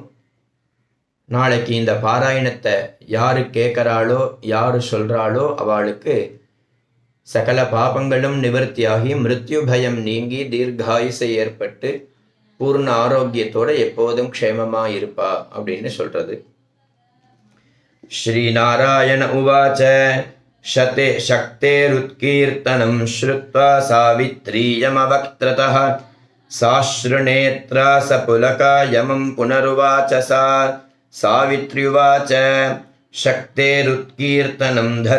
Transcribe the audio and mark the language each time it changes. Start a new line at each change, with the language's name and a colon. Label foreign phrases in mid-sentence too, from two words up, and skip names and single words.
Tamil: நாளைக்கு இந்த பாராயணத்தை யாரு கேட்கிறாளோ யாரு சொல்றாளோ அவளுக்கு சகல பாபங்களும் நிவர்த்தியாகி மிருத்யு பயம் நீங்கி தீர்காயுசை ஏற்பட்டு பூர்ண ஆரோக்கியத்தோட எப்போதும் க்ஷேமமா இருப்பா அப்படின்னு சொல்றது.
Sanskrit: श्रीनारायण उवाच शक्तेरुत्कीर्तनं श्रुत्वा सावित्रीयमवक्त्रतः साश्रुनेत्रा सपुलका यमं पुनरुवाच सावित्र्युवाच शक्तेरुत्कीर्तनं